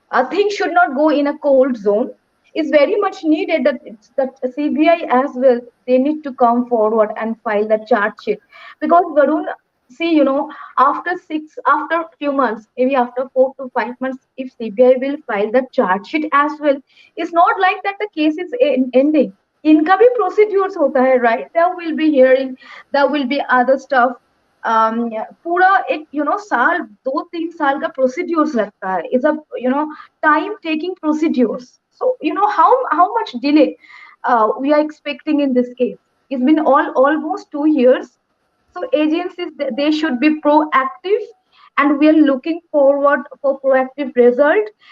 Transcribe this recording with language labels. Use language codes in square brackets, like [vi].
[en] Things should not go in a cold zone. It's very much needed that CBI as well, they need to come forward and file the charge sheet, because Varun, see, after few months, maybe after 4 to 5 months, if CBI will file the charge sheet as well, it's not like that the case is ending. [hi] इनका भी procedures होता है, right? [en] There will be hearing, there will be other stuff. [hi] पूरा एक साल 2-3 साल का procedures लगता है. [en] It's a time taking procedures. So how much delay we are expecting in this case? It's been almost 2 years. So agencies, they should be proactive, and we are looking forward for proactive result.